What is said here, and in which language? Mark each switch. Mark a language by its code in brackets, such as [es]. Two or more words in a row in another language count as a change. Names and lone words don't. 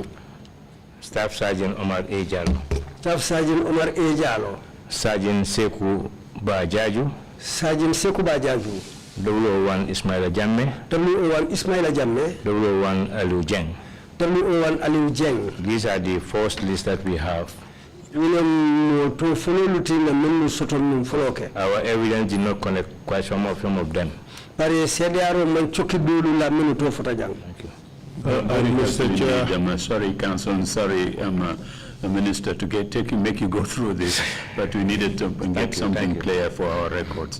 [en] Staff Sergeant Omar A. Jallo, Staff Sergeant Omar A. Jallo, Sergeant Seku Bajaju, Sergeant Seku Bajaju, WO1 Ismaila Jamme, WO1 Ismaila Jamme, WO1 Aliu Jeng. WO1 Aliu Jeng. These are the first list that we have. Our evidence did not connect quite some of them. Thank you. Mr. Chair. I'm sorry, Council, sorry, Minister, to make you go through this, but we needed to get something clear for our records.